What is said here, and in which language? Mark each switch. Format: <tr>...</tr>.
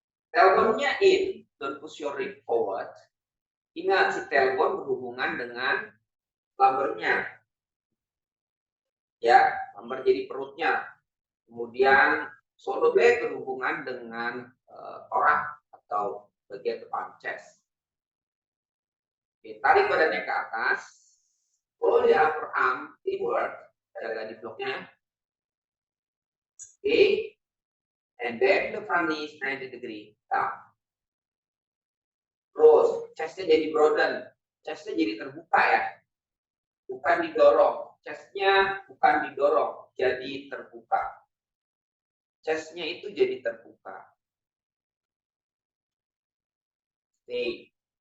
<en>Tailbone-nya in, don't push your rib forward.</en> <id>Ingat, si tailbone berhubungan dengan lumbar-nya. Ya, lumbar jadi perutnya. Kemudian shoulder blade berhubungan dengan thorax atau bagian depan chest. Oke, tarik badannya ke atas.</id> <en>Pull the upper arm inward.</en> <id>Jaga di bloknya. Oke.</id> <en>And bend the front knee 90 degree down.</en> <id>Terus, chestnya jadi broaden. Chestnya jadi terbuka ya. Bukan didorong. Chestnya bukan didorong. Jadi terbuka. Chestnya itu jadi terbuka.</id> <en>Stay.</en>